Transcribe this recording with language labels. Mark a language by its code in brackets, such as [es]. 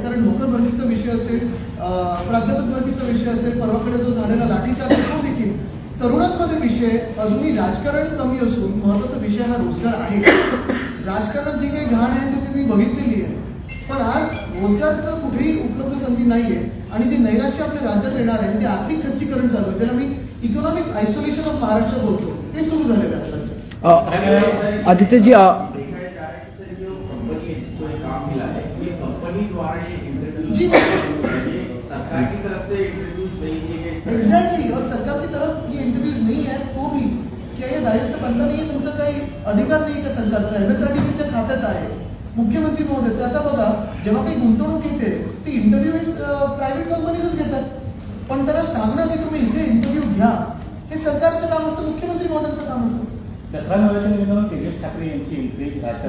[mr] कारण नोकर भरतीचा विषय असेल, प्राध्यापक भरतीचा विषय असेल, परवाकडे जो झालेला लाठीचार्ज तो देखील तरुणांमध्ये विषय अजूनही राजकारण कमी असून महत्वाचा विषय हा रोजगार आहे. राजकारणात जी काही घाण आहे ती त्यांनी बघितलेली आहे, पण आज रोजगारचं कुठेही उपलब्ध संधी नाहीये आणि जे नैराश्य आपल्या राज्यात येणार आहे, जे आर्थिक खच्चीकरण चालू आहे, ज्याला मी इकॉनॉमिक आयसोलेशन ऑफ महाराष्ट्र बोलतो, ते सुरू झालेलं आहे राज्यात. [hi] आदित्यजी देखा जा रहा है कि सर जो कंपनी है जिसको ये काम मिला है ये कंपनी द्वारा ये जी। इंटरव्यू सरकार की तरफ से इंटरव्यूज नहीं किए गए. एग्जैक्टली, और सरकार की तरफ ये इंटरव्यूज नहीं है तो भी क्या ये दायित्व [mr] बनला नाही, तुमचा काही अधिकार नाही का सरकारचा? MSRTCच्या खात्यात आहे, मुख्यमंत्री महोदयचं. आता बघा जेव्हा काही गुंतवणूक येते ती इंटरव्ह्यू प्रायव्हेट कंपनीजच घेतात, पण त्याला सांगणं की तुम्ही इथे इंटरव्ह्यू घ्या हे सरकारचं काम असतं, मुख्यमंत्री महोदयांचं काम असतं. दसरा मेळाव्याच्या निमित्तानं तेजस ठाकरे यांची एंट्री